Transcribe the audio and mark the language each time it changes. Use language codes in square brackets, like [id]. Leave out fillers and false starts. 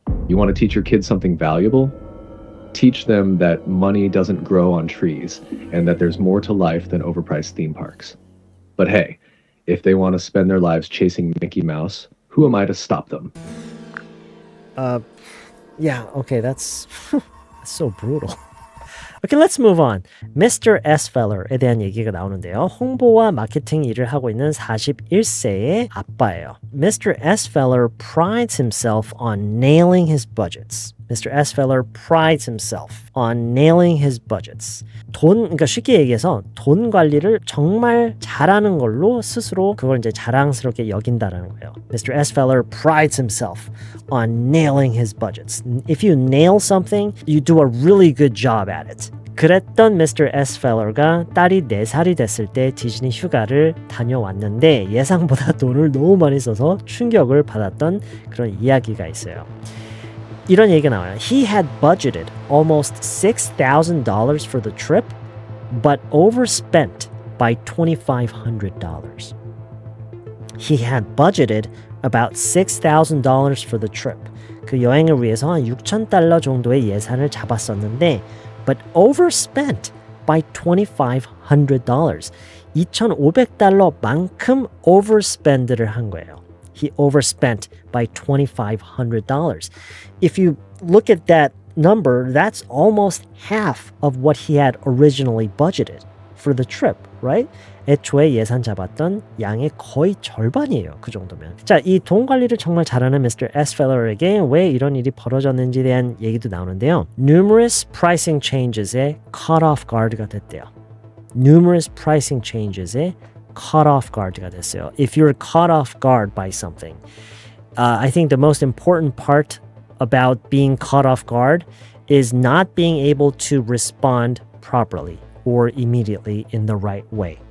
[en] You want to teach your kids something valuable? Teach them that money doesn't grow on trees and that there's more to life than overpriced theme parks. But hey, if they want to spend their lives chasing Mickey Mouse, who am I to stop them? Yeah, okay, that's so brutal. Okay, let's move on. Mr. [ko] Sfeller에 대한 얘기가 나오는데요. 홍보와 마케팅 일을 하고 있는 41세의 아빠예요. [en] Mr. Sfeller prides himself on nailing his budgets. Mr. Sfeller prides himself on nailing his budgets. [ko] 그러니까 쉽게 얘기해서 돈 관리를 정말 잘하는 걸로 스스로 그걸 이제 자랑스럽게 여긴다라는 거예요. [en] Mr. Sfeller prides himself on nailing his budgets. If you nail something, you do a really good job at it. [ko] 그랬던 Mr. Sfeller가 딸이 4살이 됐을 때 디즈니 휴가를 다녀왔는데 예상보다 돈을 너무 많이 써서 충격을 받았던 그런 이야기가 있어요. 이런 얘기가 나와요. [en] He had budgeted almost $6,000 for the trip, but overspent by $2,500. He had budgeted about $6,000 for the trip. [ko] 그 여행을 위해서 한 $6,000 정도의 예산을 잡았었는데 [en] but overspent by $2,500. [ko] $2,500만큼 overspend를 한 거예요. [en] He overspent by $2,500. If you look at that number, that's almost half of what he had originally budgeted. for the trip, right? [ko] 애초에 예산 잡았던 양의 거의 절반이에요. 그 정도면. 자, 이 돈 관리를 정말 잘하는 Mr. Sfeller에게 왜 이런 일이 벌어졌는지에 대한 얘기도 나오는데요. [en] Numerous pricing changes에 caught off guard가 [ko] 됐대요. [en] Numerous pricing changes에 caught off guard가 [ko] 됐어요. [en] If you're caught off guard by something, I think the most important part about being caught off guard is not being able to respond properly or immediately in the right way.